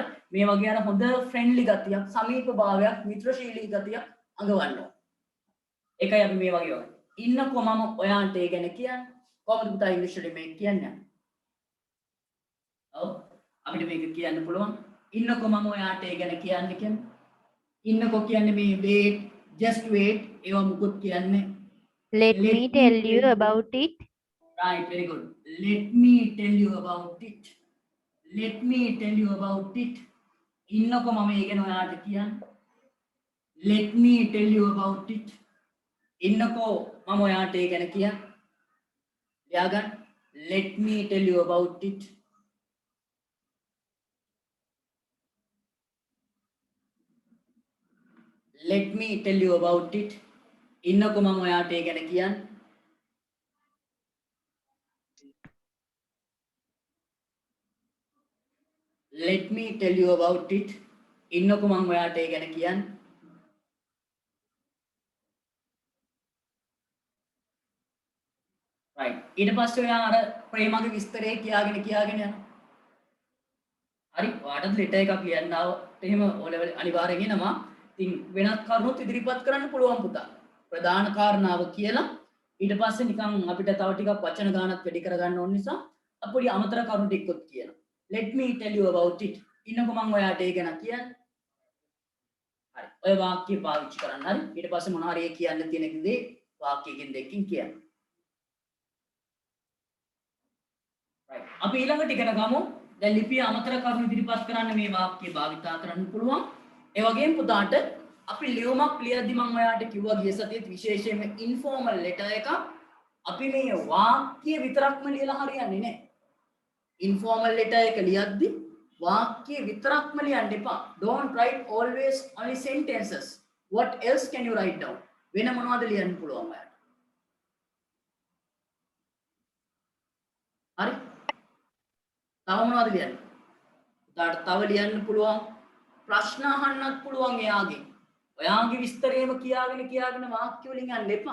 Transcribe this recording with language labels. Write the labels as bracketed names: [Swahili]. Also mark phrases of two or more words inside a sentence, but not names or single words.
[Sinhala] මේ වගේ අර හොඳ ෆ්‍රෙන්ඩ්ලි ගතියක්, සමීප භාවයක්, මිත්‍රශීලී ගතියක් අඟවන්න ඕන. ඒකයි අපි මේ වගේ වගේ. ඉන්නකො මම ඔයාට ඒ ගැන කියන්න. කොහොමද පුතා ඉංග්‍රීසියෙන් මේක කියන්නේ? ඔව් අපිට මේක කියන්න පුළුවන්. ඉන්නකො මම ඔයාට ඒ ගැන කියන්න කියන්නේ. ඉන්නකො කියන්නේ මේ [English] wait, just wait [Sinhala] ඒව මුකුත් කියන්නේ. [English] Let me tell you about it. Right, very good. Let me tell you about it. Let me tell you about it. [Sinhala] ඉන්නකො මම ඒ ගැන ඔයාට කියන්න. [English] Let me tell you about it. [Sinhala] ඉන්නකො මම ඔයාට ඒ ගැන කියන්න. ලියා ගන්න. [English] Let me tell you about it. Let me tell you about it. [Sinhala] ඉන්නකො මම ඔයාට ඒ ගැන කියන්න. [English] Let me tell you about it. [Sinhala] ඉන්නකො මම ඔයාට ඒ ගැන කියන්න. right ඊට පස්සේ ඔයා අර ප්‍රේමගේ විස්තරේ කියාගෙන යනවා. හරි ඔයාටත් ලෙටර් එකක් ලියන්න ආවොත් එහෙම O level අනිවාර්යෙන් එනවා. ඉතින් වෙනත් කරුණුත් ඉදිරිපත් කරන්න පුළුවන් පුතා. ප්‍රධාන කාරණාව කියලා ඊට පස්සේ නිකන් අපිට තව ටිකක් වචන ගානක් වැඩි කරගන්න ඕන නිසා අපිට අමතර කරුණු ටිකක් කියනවා. [English] Let me tell you about it. [Sinhala] ඉන්නකො මම ඔයාට ඒ ගැන කියන්න. හරි. ඔය වාක්‍ය පාවිච්චි කරන්න. හරි. ඊට පස්සේ මොනවා හරි කියන්න තියෙන දේ වාක්‍යකින් දෙකකින් කියන්න. right. අපි ඊළඟට ඉගෙන ගමු. දැන් ලිපිය අමතර කරුණු ඉදිරිපත් කරන්න මේ වාක්‍ය භාවිතා කරන්න පුළුවන්. ඒ වගේම පුතාට අපි ලියුමක් ලියද්දි මම ඔයාට කිව්වා ගිය සතියේත් විශේෂයෙන්ම [English] informal letter [Sinhala] එකක් අපි මේ වාක්‍ය විතරක්ම ලියලා හරියන්නේ නැහැ. [English] informal letter [Sinhala] එක ලියද්දි වාක්‍ය විතරක්ම ලියන්න එපා. [English] Don't write always only sentences. What else can you write down? [Sinhala] වෙන මොනවද ලියන්න පුළුවන් ඔයාට? හරි? තව මොනවද ලියන්න? උදාට තව ලියන්න පුළුවන් ප්‍රශ්න අහන්නත් පුළුවන් එයාගෙන්. ඔයාගේ විස්තරේම කියාගෙන වාක්‍ය වලින් යන්න එපා.